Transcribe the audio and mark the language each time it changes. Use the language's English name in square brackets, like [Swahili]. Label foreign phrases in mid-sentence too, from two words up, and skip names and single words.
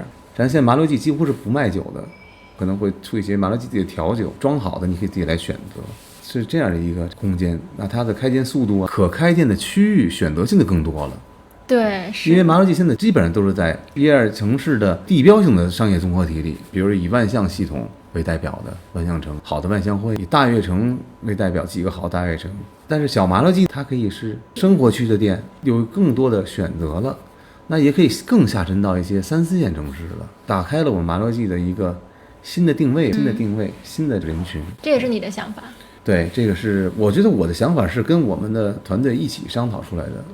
[Chinese] 咱現在麻六記幾乎是不賣酒的，可能會出一些麻六記的調酒，裝好的你可以自己來選擇，是這樣的一個空間。那它的開店速度啊，可開店的區域選擇性的更多了。對，因為麻六記現在基本上都是在1、2城市的地標性的商業綜合體裡，比如以萬象系統為代表的萬象城，好的萬象匯，以大悅城為代表幾個好大悅城。但是小麻六記它可以是生活區的店，有更多的選擇了，那也可以更下沉到一些3、4線城市了，打開了我們麻六記的一個新的定位，新的人群。這也是你的想法？對，這個是我覺得我的想法是跟我們的團隊一起商討出來的。